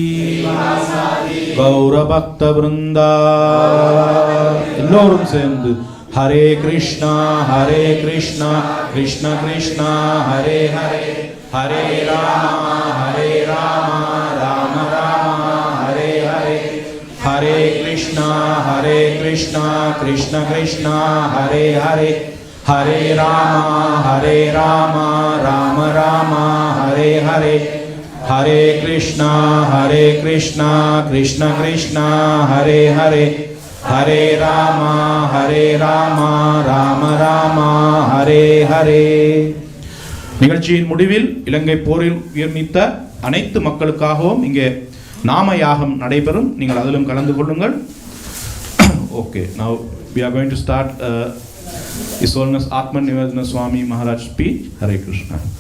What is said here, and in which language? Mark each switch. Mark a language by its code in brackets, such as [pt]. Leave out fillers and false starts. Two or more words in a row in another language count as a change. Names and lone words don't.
[sa] गौरभक्त वृंदा [ta] எல்லோரும் சேர்ந்து [sa] हरे कृष्णा कृष्ण कृष्णा हरे हरे हरे राम राम राम हरे हरे हरे कृष्णा कृष्ण कृष्ण हरे हरे हरे राम राम राम हरे हरे हरे कृष्णा कृष्ण कृष्ण हरे हरे हरे राम राम राम हरे हरे. [ta] நிகழ்ச்சியின் முடிவில் இலங்கை போரில் உயிர் நீத்த அனைத்து மக்களுக்காகவும் இங்கே நாம யாகம் நடைபெறும். நீங்கள் அதிலும் கலந்து கொள்ளுங்கள். [en] Okay, now we are going to start His Holiness Atma Nivedana Swami Maharaj speech. [sa] हरे कृष्ण.